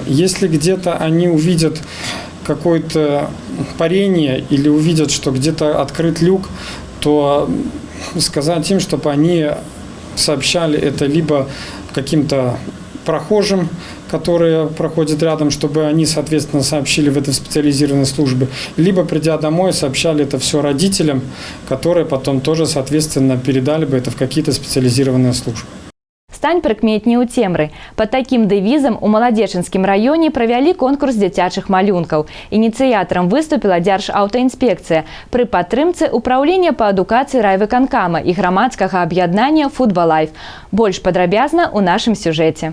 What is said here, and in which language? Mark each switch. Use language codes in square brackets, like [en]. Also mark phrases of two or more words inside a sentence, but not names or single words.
[ru] Если где-то они увидят какое-то парение или увидят, что где-то открыт люк, то сказать им, чтобы они сообщали это либо каким-то прохожим, которые проходят рядом, чтобы они, соответственно, сообщили в этой специализированной службе, либо, придя домой, сообщали это все родителям, которые потом тоже, соответственно, передали бы это в какие-то специализированные службы. [be] Стань прыкметней у цемры. Под таким дэвізам у Маладзечынскім раёне правялі конкурс дзіцячых малюнкаў. Ініцыятарам выступіла Дзяржаўтаінспекцыя пры падтрымцы ўпраўлення па адукацыі райвыканкама і грамадскага аб'яднання «Футбалайф». Больш падрабязна ў нашым сюжэце.